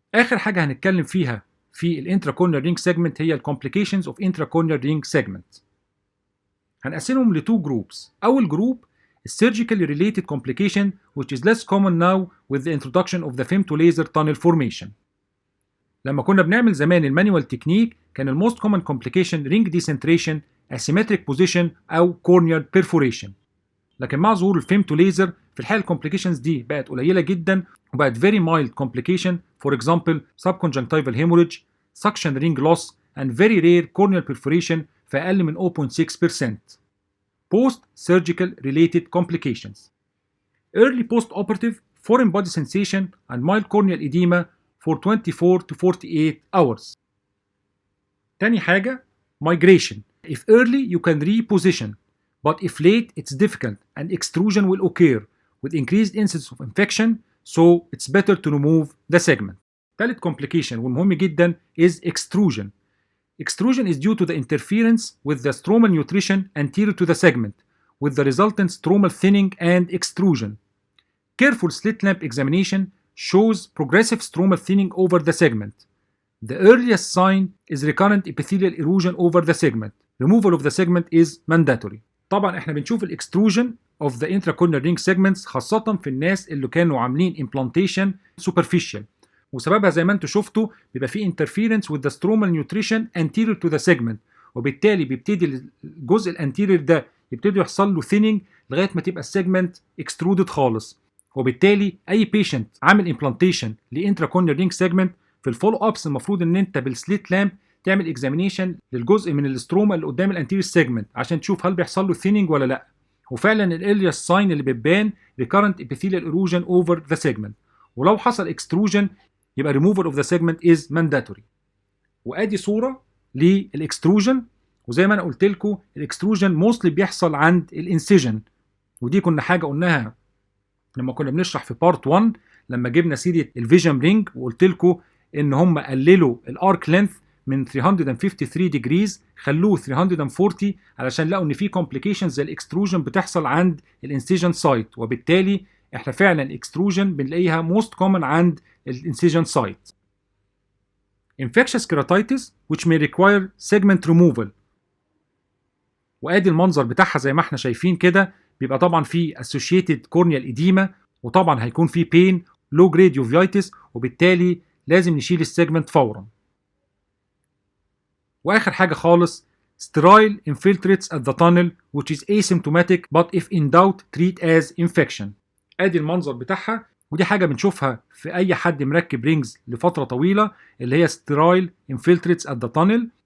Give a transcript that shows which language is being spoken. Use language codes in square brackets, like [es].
[ar] اخر حاجه هنتكلم فيها في الانتراكورنيال رينج سيجمنت هي الكومبليكيشنز اوف انتراكورنيال رينج سيجمنت. هنقسمهم لتو جروبس. اول جروب [en] surgically related complication which is less common now with the introduction of the femtolaser tunnel formation. [ar] لما كنا بنعمل زمان المانيوال تكنيك كان الموست [en] common complication ring decentration, asymmetric position [ar] أو [en] corneal perforation. [ar] لكن مع ظهور الفيمتوليزر في الحقيقة الكومبليكيشنز دي بقت قليلة جدا وبقت [en] very mild complication for example subconjunctival hemorrhage, suction ring loss and very rare corneal perforation [ar] في أقل من 0.6%. [en] Post-surgical related complications. Early post-operative foreign body sensation and mild corneal edema for 24 to 48 hours. [ar] تاني حاجة migration. [en] If early you can reposition, but if late it's difficult and extrusion will occur with increased incidence of infection, so it's better to remove the segment. [ar] تالت complication والمهم جدا [en] is extrusion. Extrusion is due to the interference with the stromal nutrition anterior to the segment, with the resultant stromal thinning and extrusion. Careful slit lamp examination shows progressive stromal thinning over the segment. The earliest sign is recurrent epithelial erosion over the segment. Removal of the segment is mandatory. [ar] طبعا احنا بنشوف الاكستروجن [en] of the intracorneal ring segments [ar] خاصة في الناس اللي كانوا عاملين [en] implantation superficial. [ar] وسببها زي ما انتم شفتوا بيبقى فيه [en] interference with the stromal nutrition anterior to the segment، [ar] وبالتالي بيبتدي الجزء الانتيريور ده يبتدي يحصل له thinning لغايه ما تبقى السيجمنت extruded خالص. وبالتالي اي بيشنت عامل implantation لانتراكورنيال رينج سيجمنت في الفولو ابس المفروض ان انت بالسليت لامب تعمل اكزامينيشن للجزء من الاستروما اللي قدام الانتيريور سيجمنت عشان تشوف هل بيحصل له thinning ولا لا. وفعلا الارياست ساين اللي بتبان [en] recurrent epithelial erosion over the segment، [ar] ولو حصل extrusion يبقى [en] removal of the segment is mandatory. [ar] وادي صوره للاكستروجن، وزي ما انا قلت لكم الاكستروجن موستلي بيحصل عند الانسيجن، ودي كنا حاجه قلناها لما كنا بنشرح في بارت 1 لما جبنا سيره الفيجن رينج، وقلت لكم ان هم قللوا الارك لينث من 353 ديجريز خلوه 340 علشان لقوا ان في كومبليكيشنز زي الاكستروجن بتحصل عند الانسيجن سايت، وبالتالي احنا فعلا اكستروجن بنلاقيها موست كومن عند الانسيجن سايت. [en] Infectious keratitis which may require segment removal، [ar] وادي المنظر بتاعها زي ما احنا شايفين كده، بيبقى طبعا فيه [en] associated corneal edema، [ar] وطبعا هيكون فيه [en] pain low grade uveitis، [ar] وبالتالي لازم نشيل السيجمنت فورا. واخر حاجه خالص [en] sterile infiltrates at the tunnel which is asymptomatic but if in doubt treat as infection. [ar] ادي المنظر بتاعها، ودي حاجه بنشوفها في اي حد مركب رينجز لفتره طويله اللي هي [en] sterile infiltrates at the tunnel.